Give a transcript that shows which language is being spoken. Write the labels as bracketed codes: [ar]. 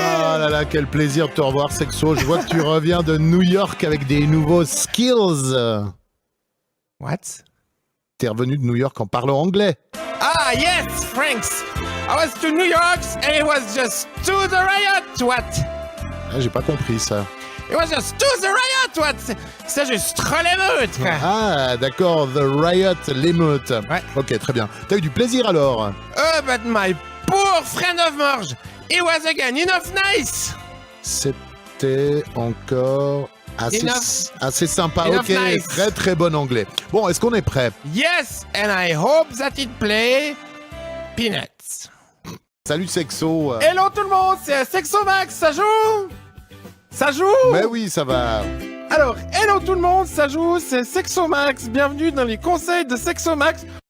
[fr] Ah là là, quel plaisir de te revoir Sexo. Je vois que tu reviens de New York avec des nouveaux skills. [en] What? [fr] T'es revenu de New York en parlant anglais. [en] Ah, yes, Franks. I was to New York and it was just to the riot, what? [fr] Ah, j'ai pas compris ça. [en] It was just to the riot, what? [fr] C'est juste trop l'émeute, quoi. Ah, d'accord, The Riot, l'émeute. Ouais. Ok, très bien. T'as eu du plaisir alors? [en] Oh, but my poor friend of Morge, it was again enough nice. [fr] C'était encore assez sympa. [en] Enough Ok, nice. [fr] très très bon anglais. Bon, est-ce qu'on est prêt? [en] Yes, and I hope that it play peanuts. [fr] Salut Sexo. Hello tout le monde, c'est Sexomax, ça joue? Ça joue? Mais oui, ça va. Alors, hello tout le monde, ça joue, c'est Sexomax. Bienvenue dans les conseils de Sexomax.